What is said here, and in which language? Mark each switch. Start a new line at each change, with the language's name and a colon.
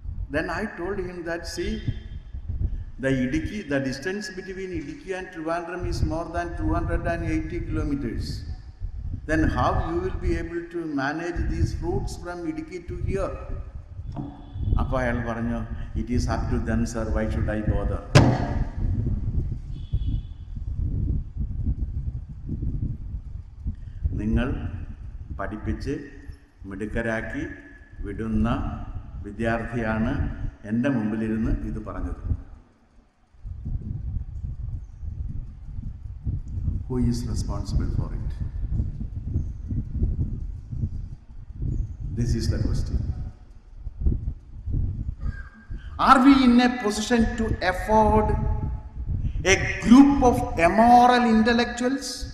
English: Then I told him that, see, the distance between Idukki and Trivandrum is more than 280 kilometers. Then how you will be able to manage these fruits from Idukki to here?
Malayalam: അപ്പോൾ അയാൾ പറഞ്ഞു,
English: It is up to them sir, why should I bother?
Malayalam: നിങ്ങൾ പഠിപ്പിച്ച് മിടുക്കരാക്കി വിടുന്ന വിദ്യാർത്ഥിയാണ് എൻ്റെ മുമ്പിലിരുന്ന് ഇത് പറഞ്ഞത്.
English: Who is responsible for it? This is the question. Are we in a position to afford a group of immoral intellectuals?